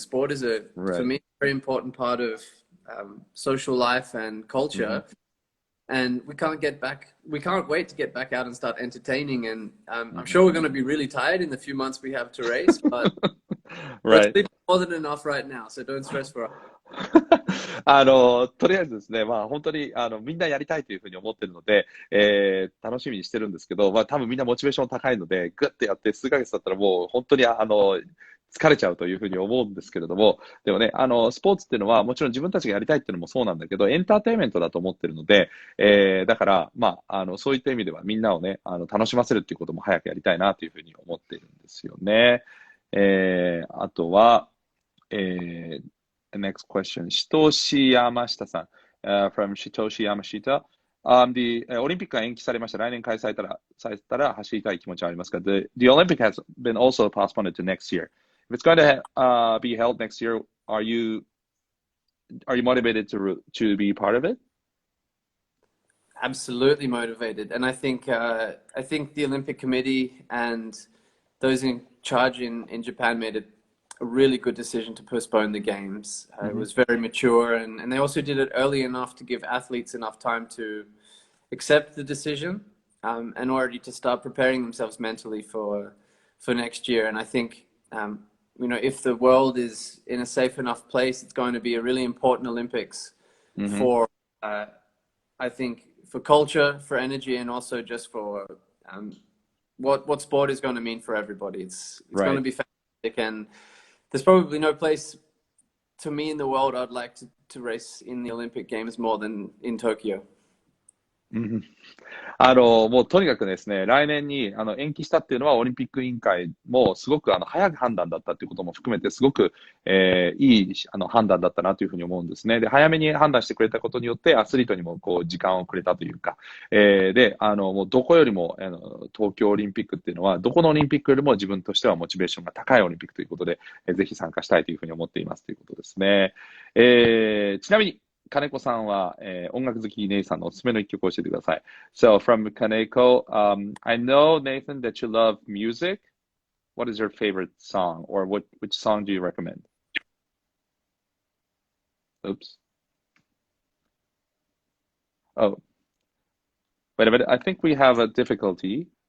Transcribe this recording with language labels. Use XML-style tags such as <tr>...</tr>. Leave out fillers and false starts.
<en>Sport is for me, a very important part of social life and culture. And we can't wait to get back out and start entertaining. And I'm sure we're going to be really tired in the few months we have to race, but Right. we're more than enough right now. So don't stress for us.</en> <ja>とりあえずですね、本当にみんなやりたいというふうに思ってるので、楽しみにしてるんですけど、多分みんなモチベーション高いので、グッてやって数ヶ月だったらもう本当に疲れちゃうというふうに思うんですけれども、でもね、スポーツっていうのはもちろん自分たちがやりたいっていうのもそうなんだけど、エンターテインメントだと思ってるので、だから、そういった意味ではみんなをね、楽しませるっていうことも早くやりたいなというふうに思っているんですよね。あとは、</ja> <en>next question. Shitoshi Yamashita さん、from Shitoshi Yamashita.</en> <ja>オリンピックが延期されました。来年開催されたら走りたい気持ちはありますが、</ja> <en>the Olympic has been also postponed to next year. If it's going to be held next year, are you motivated to be part of it? Absolutely motivated. And I think the Olympic Committee and those in charge in Japan made a really good decision to postpone the games. It was very mature, and they also did it early enough to give athletes enough time to accept the decision and already to start preparing themselves mentally for next year. And I think, if the world is in a safe enough place, it's going to be a really important Olympics for, I think, for culture, for energy, and also just for what sport is going to mean for everybody. It's going to be fantastic, and there's probably no place to me in the world I'd like to race in the Olympic Games more than in Tokyo.</en> <ja>もうとにかくですね、来年に延期したっていうのは、オリンピック委員会もすごく早い判断だったっていうことも含めて、すごく、いい判断だったなというふうに思うんですね。で、早めに判断してくれたことによって、アスリートにもこう時間をくれたというか、で、もうどこよりも東京オリンピックっていうのは、どこのオリンピックよりも自分としてはモチベーションが高いオリンピックということで、ぜひ参加したいというふうに思っていますということですね。ちなみに、金子さんは、音楽好きネイさんのおすすめの一曲を教えてください。</ja> <en>So from Kaneko, I know, Nathan, that you love music. What is your favorite song, or which song do you recommend? Oops. Oh, wait a minute. I think we have a difficulty.</en>